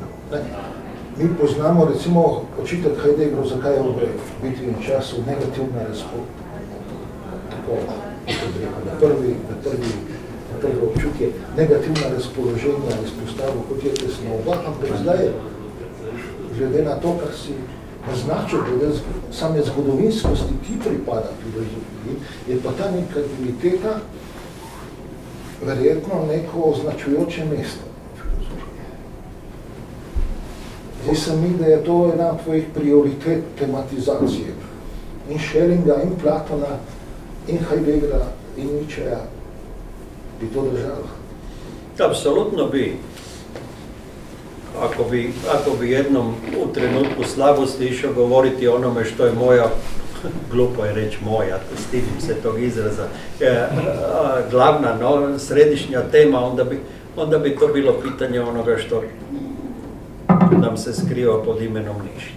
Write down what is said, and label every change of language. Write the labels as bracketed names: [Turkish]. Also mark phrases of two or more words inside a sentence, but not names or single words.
[Slovenian] Mi poznamo recimo očitek Heideggeru, zakaj je v Bitvi in času negativna tako, na prvi občutje, negativna razpoloženja izpostavil, kot je tesnoba, ampak zdaj, glede na to, kar si naznačil, glede same zgodovinskosti, ki pripada filozofiji, je pa ta negativiteta verjetno neko označujoče mesto filozofije. Zdi se mi, da je to ena tvojih prioritet tematizacije. In Schellinga, in Platona, in Heideggera, in Nietzscheja bi to držalo. [Croatian] Apsolutno bi. Ako bi jednom u trenutku slabosti išao govoriti o onome što je moja, glupo je reći moja, stidim se tog izraza, glavna, središnja tema, onda bi to bilo pitanje onoga što nam se skriva pod imenom ništa.